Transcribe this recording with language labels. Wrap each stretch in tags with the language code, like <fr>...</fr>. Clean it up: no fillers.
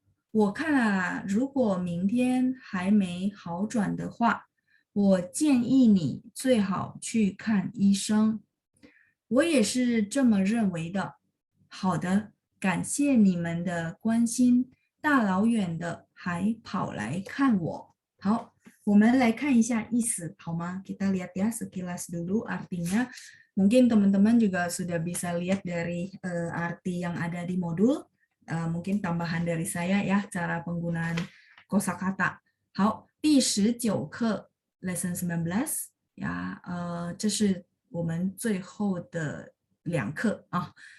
<zh>我看啊，如果明天还没好转的话，我建议你最好去看医生。我也是这么认为的。好的，感谢你们的关心，大老远的还跑来看我。好，我们来看一下意思，好吗？</zh> <id>Kita lihat ya sekilas dulu artinya. Mungkin teman-teman juga sudah bisa lihat dari arti yang ada di modul. Mungkin tambahan dari saya ya cara penggunaan kosakata.</id> <zh>好，第19课 lesson 19呀，这是我们最后的2课啊。</zh>